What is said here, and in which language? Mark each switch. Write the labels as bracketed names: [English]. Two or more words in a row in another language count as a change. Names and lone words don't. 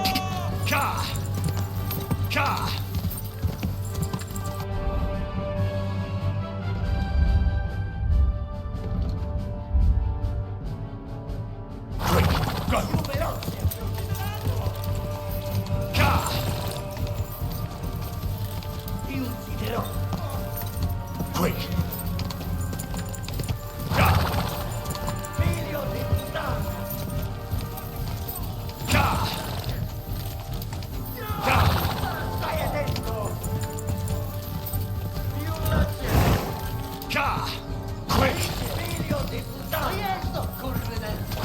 [English] Ka! Ka! Quick! Go! [Italian] Più veloce! Ka! Ti ucciderò! [English] Quick! Ka! [Italian] Figlio di puttana! Ka! Ka! Stai attento! Più veloce! [English] Ka! Quick! [Italian] Figlio di puttana! [Polish] No jest to! Kurwynęty!